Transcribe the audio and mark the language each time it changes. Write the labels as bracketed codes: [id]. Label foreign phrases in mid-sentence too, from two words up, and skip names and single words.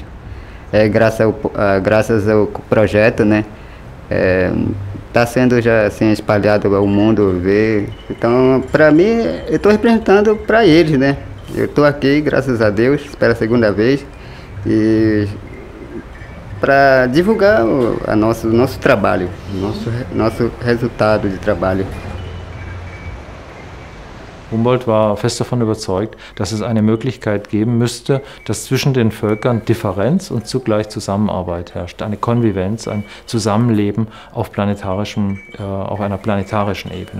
[pt] Graças ao projeto, né, está sendo já assim espalhado ao mundo ver. Então, para mim, eu estou representando para eles, né. Eu estou aqui, graças a Deus, pela segunda vez, e para divulgar o nosso trabalho, nosso resultado de trabalho. [de] Humboldt war fest davon überzeugt, dass es eine Möglichkeit geben müsste, dass zwischen den Völkern Differenz und zugleich Zusammenarbeit herrscht, eine Konvivenz, ein Zusammenleben auf einer planetarischen Ebene.